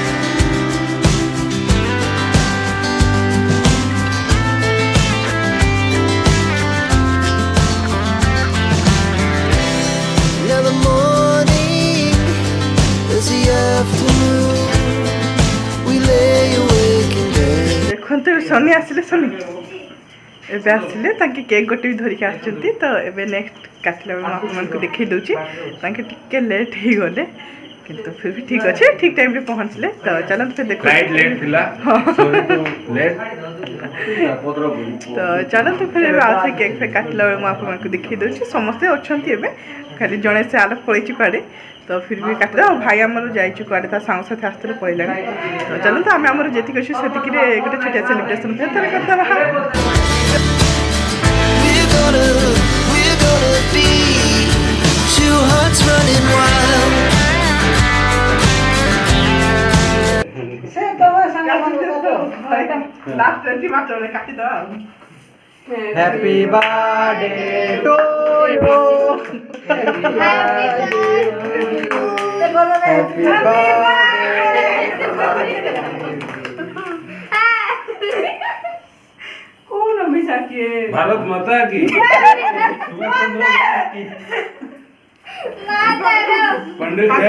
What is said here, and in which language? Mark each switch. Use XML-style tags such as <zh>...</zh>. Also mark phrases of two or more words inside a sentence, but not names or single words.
<en>Now the morning is the afternoon. We lay awake in bed.</en> <or>ଦେଖନ୍ତୁ ସନି ଆସିଲେ ସନି ଏବେ ଆସିଲେ ତାଙ୍କେ କେକ୍ ଗୋଟେ ବି ଧରିକି ଆସିଛନ୍ତି ତ ଏବେ ନେକ୍ସଟ କାଟିଲା ବେଳେ ମୁଁ ଆପଣମାନଙ୍କୁ ଦେଖେଇ ଦେଉଛି ତାଙ୍କେ ଟିକେ ଲେଟ୍ ହେଇଗଲେ କିନ୍ତୁ</or> <hi>फिर भी</hi> <or>ଠିକ୍ ଅଛି ଠିକ୍ ଟାଇମ୍ରେ ପହଞ୍ଚିଲେ ତ ଚାଲନ୍ତୁ ଫିର୍ ଦେଖୁ ତ ଚାଲନ୍ତୁ ଫିର୍ ଏବେ ଆଉ ଥରେ କେକ୍ ଫେକ୍ କାଟିଲା ବେଳେ ମୁଁ ଆପଣମାନଙ୍କୁ ଦେଖେଇ ଦେଉଛି ସମସ୍ତେ ଅଛନ୍ତି ଏବେ ଖାଲି ଜଣେ ସେ ଆଲୋକ ପଳେଇଛି କୁଆଡ଼େ ତ</or> <hi>फिर भी</hi> <or>କାଟିଦେବା ଆଉ ଭାଇ ଆମର ଯାଇଛି କୁଆଡ଼େ ତା ସାଙ୍ଗସାଥି ଆସିଥିଲେ ପଳେଇଲାଣି ତ ଚାଲନ୍ତୁ ଆମେ ଆମର ଯେତିକି ଅଛି ସେତିକିରେ ଗୋଟେ ଛୋଟିଆ ସେଲିବ୍ରେସନ୍ ଭିତରେ କରିଦେବା</or> <en>We're gonna be two hearts running wild. Happy birthday to you. Happy</en> <hi>भारत माता की पंडित</hi>